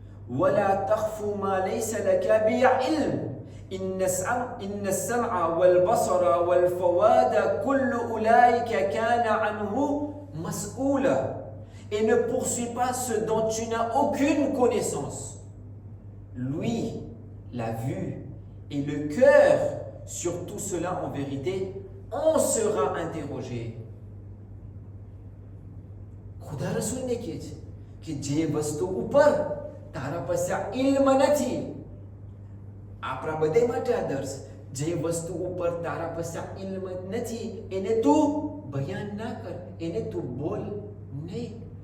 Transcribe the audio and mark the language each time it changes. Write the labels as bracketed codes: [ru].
[ar] ولا تخف ما ليس لك به علم إن السمع والبصر والفؤاد كل أولئك كان عنه مسؤولا. [fr] Et ne poursuis pas ce dont tu n'as aucune connaissance. Lui, la vue et le cœur, sur tout cela en vérité, on sera interrogé. [gu] ખુદા રસૂલને કહે છે કે જે વસ્તુ ઉપર તારા પાસે ઇલ્મ નથી, આપણા બધે માટે આદર્શ, જે વસ્તુ ઉપર તારા પાસે ઇલ્મ નથી એને તું બયાન ના કર, એને તું બોલ નહીં.